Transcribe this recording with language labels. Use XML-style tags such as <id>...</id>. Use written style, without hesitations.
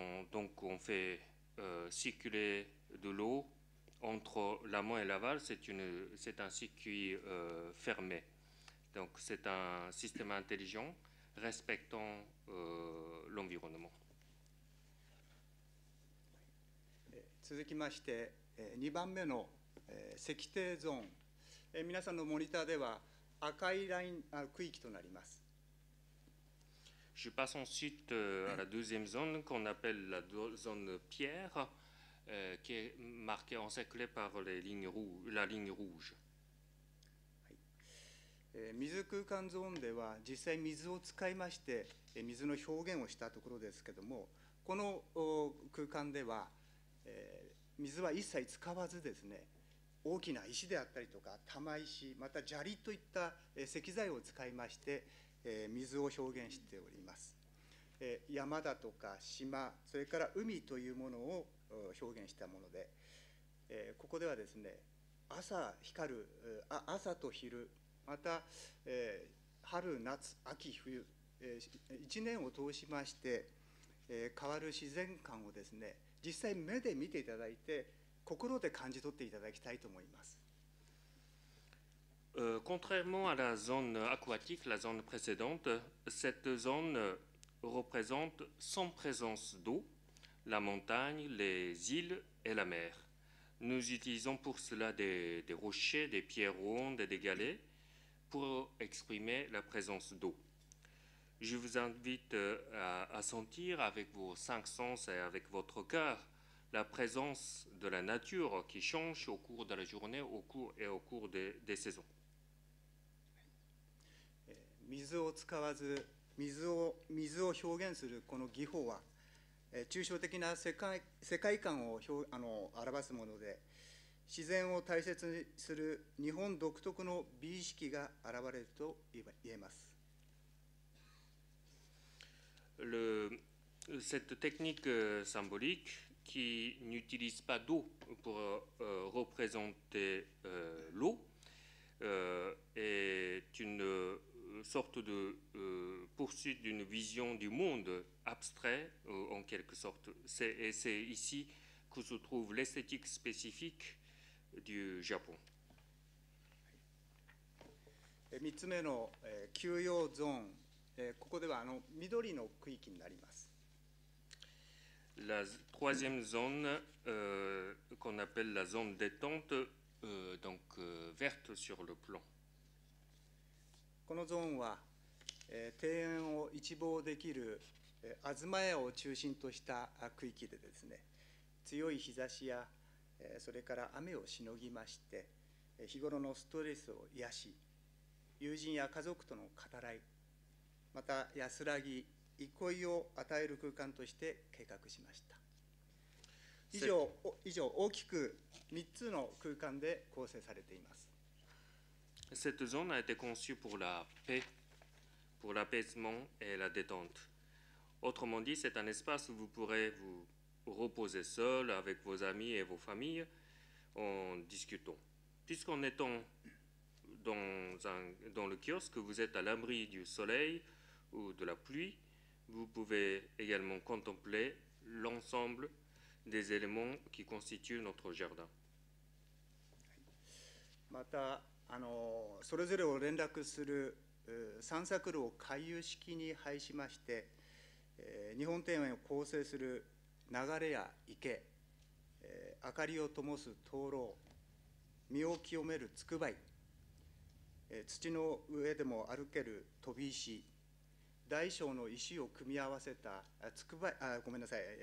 <fr>Donc on fait circuler de l'eau entre l'amont et l'aval. C'est un circuit fermé. Donc c'est un système intelligent respectant l'environnement.</fr> <ja>続きまして、2番目の石庭ゾーン、皆さんのモニターでは赤いライン区域となります。</ja> <fr>Je passe ensuite à la deuxième zone qu'on appelle la zone pierre, qui est marquée encerclée par la ligne rouge.</fr> <ja>水空間ゾーンでは実際水を使いまして水の表現をしたところですけども、この空間では水は一切使わずですね、大きな石であったりとか玉石、また砂利といった石材を使いまして水を表現しております。山だとか島、それから海というものを表現したもので、ここではですね、朝光る朝と昼、また春夏秋冬、1年を通しまして変わる自然観をですね、実際目で見ていただいて心で感じ取っていただきたいと思います。</ja> <fr>Contrairement à la zone aquatique, la zone précédente, cette zone représente sans présence d'eau, la montagne, les îles et la mer. Nous utilisons pour cela des rochers, des pierres rondes et des galets pour exprimer la présence d'eau. Je vous invite à sentir avec vos 5 sens et avec votre cœur la présence de la nature qui change au cours de la journée au cours des saisons.</fr> <ja>水を使わず水を表現するこの技法は抽象的な世界観を表すもので、自然を大切にする日本独特の美意識が現れると言えます。</ja> <fr>Cette technique symbolique qui n'utilise pas d'eau pour représenter l'eau est une sorte de poursuite d'une vision du monde abstrait en quelque sorte. Et c'est ici que se trouve l'esthétique spécifique du Japon.</fr> <ja>3つ目の休養ゾーン、ここでは緑の区域になります。</ja> <fr>La troisième zone qu'on appelle la zone détente, donc verte sur le plan.</fr> <ja>このゾーンは庭園を一望できる東屋を中心とした区域でですね、強い日差しやそれから雨をしのぎまして日頃のストレスを癒し、友人や家族との語らい、また安らぎ、憩いを与える空間として計画しました。以上大きく3つの空間で構成されています。</ja> <fr>Cette zone a été conçue pour la paix, pour l'apaisement et la détente. Autrement dit, c'est un espace où vous pourrez vous reposer seul avec vos amis et vos familles en discutant. Puisqu'en étant dans le kiosque, vous êtes à l'abri du soleil ou de la pluie, vous pouvez également contempler l'ensemble des éléments qui constituent notre jardin.</fr> <ja>またそれぞれを連絡する散策路を回遊式に配しまして、日本庭園を構成する流れや池、明かりを灯す灯籠、身を清めるつくばい、土の上でも歩ける飛び石、大小の石を組み合わせたつくばい、ごめんなさい、</ja>